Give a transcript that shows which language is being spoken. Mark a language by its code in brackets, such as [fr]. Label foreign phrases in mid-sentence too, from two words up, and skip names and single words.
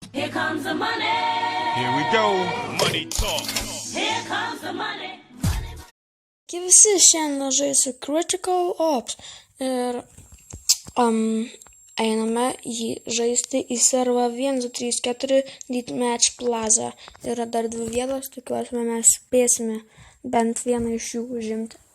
[en] Here comes the money. Here we go. Money talk. Here comes the money. [lt] Visi šiandien žaisiu Critical Ops ir einame jį žaisti į servą 1234 Deathmatch Plaza. Yra dar 2 vietos, tikiuosi mes spėsime bent vieną iš jų užimti.